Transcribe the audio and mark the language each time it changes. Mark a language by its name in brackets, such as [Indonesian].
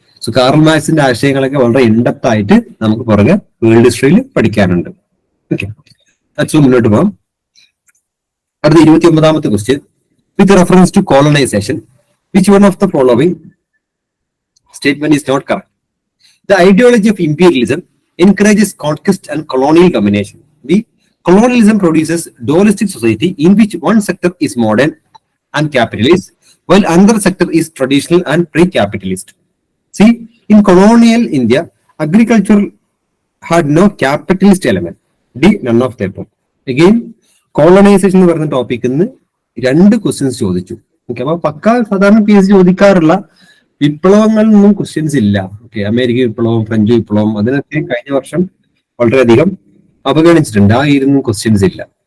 [Malayalam] So Karl മാർക്സിന്റെ ആശയങ്ങളൊക്കെ വളരെ in-depth ആയിട്ട് നമുക്ക് പുറകെ വേൾഡ് ഹിസ്റ്ററിയിൽ പഠിക്കാനുണ്ട്. [English] okay, so [Malayalam] മുന്നോട്ട് പോകാം. അടുത്ത 29ാമത്തെ question, [English] With reference to colonisation which one of the following statement is not correct? The ideology of imperialism encourages conquest and colonial domination. The colonialism produces dualistic society in which one sector is modern and capitalist, while another sector is traditional and pre-capitalist. See, in colonial India, agriculture had no capitalist element. D, none of them. [Malayalam] Again, colonization എന്ന് പറയുന്ന ടോപ്പിക്കിൽ നിന്ന് 2 questions ചോദിച്ചു. Okay, അപ്പൊ പക്ക സാധാരണ PSC ചോദിക്കാറുള്ള വിപ്ലവങ്ങളിലൊന്നും questions ഇല്ല. Okay, American വിപ്ലവം, French വിപ്ലവം, അതിനൊക്കെ കഴിഞ്ഞ വർഷം വളരെയധികം അവഗണിച്ചിട്ടുണ്ട്. ആ ഇരുന്നും ക്വസ്റ്റ്യൻസ് ഇല്ല.